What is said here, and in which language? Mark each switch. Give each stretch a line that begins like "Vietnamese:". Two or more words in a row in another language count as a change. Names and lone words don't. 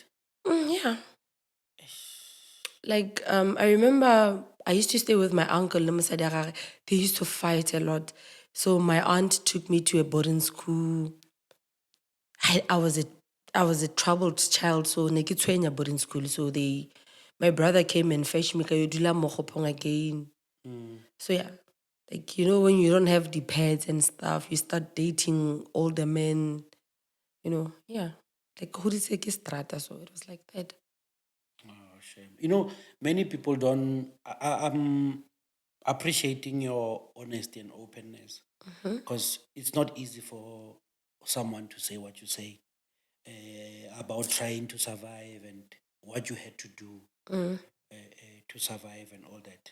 English: yeah. Like, I remember I used to stay with my uncle, they used to fight a lot. So my aunt took me to a boarding school. I was a troubled child, so
Tswana: ne ke tshwenya
English: boarding school. So my brother came and fetched me
Tswana: ka yo dula mo Kgopong
English: again. So yeah, like when you don't have the pads and stuff, you start dating older men. Yeah, like who did say strata? So it was like that. Oh, shame. Many people don't. I'm appreciating your honesty and openness because it's not easy for someone to say what you say about trying to survive and what you had to do to survive and all that.